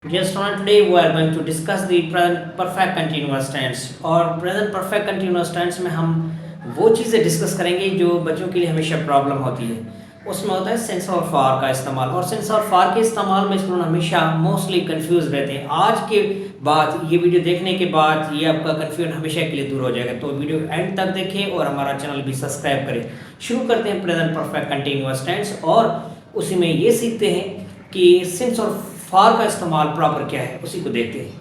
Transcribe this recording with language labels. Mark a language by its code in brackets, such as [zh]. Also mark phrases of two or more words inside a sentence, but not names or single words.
[en] Dear student, today we are going to discuss the present perfect continuous tense और present perfect continuous tense [hi] में हम वो चीज़ें डिस्कस करेंगे जो बच्चों के लिए हमेशा प्रॉब्लम होती है। उसमें होता है सेंस और फार का इस्तेमाल, और सेंस और फार के इस्तेमाल में स्टूडेंट हमेशा [en] mostly confuse [hi] रहते हैं। आज के बाद ये वीडियो देखने के बाद ये आपका कन्फ्यूजन हमेशा के लिए दूर हो जाएगा। तो वीडियो एंड तक देखें और हमारा चैनल भी सब्सक्राइब करें। शुरू करते हैं [en] present perfect continuous tense [hi] और उसी में ये सीखते हैं कि सिंस और फार का इस्तेमाल प्रॉपर क्या है, उसी को देखते हैं।